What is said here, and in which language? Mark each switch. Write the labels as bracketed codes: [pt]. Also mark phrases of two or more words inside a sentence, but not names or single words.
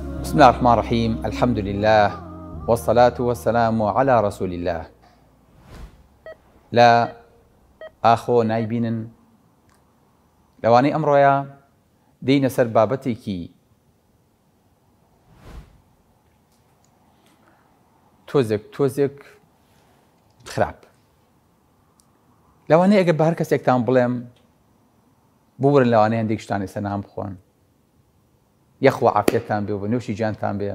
[ar] بسم الله الرحمن الرحيم. الحمد لله والصلاة والسلام على رسول الله. [ckb] لا ئاخۆ نایبینن لەوانەی ئەمڕۆیە دێینە سەر بابەتێکی تۆزێک خراپ. لەوانەیە ئەگەر بە هەر کەسێکتان بڵێم ببورن لەوانەیە هەندێک شتانی سەرنام بخۆن، یەخوا عافیەتتان بێ و بە نوێشی جیانتان بێ.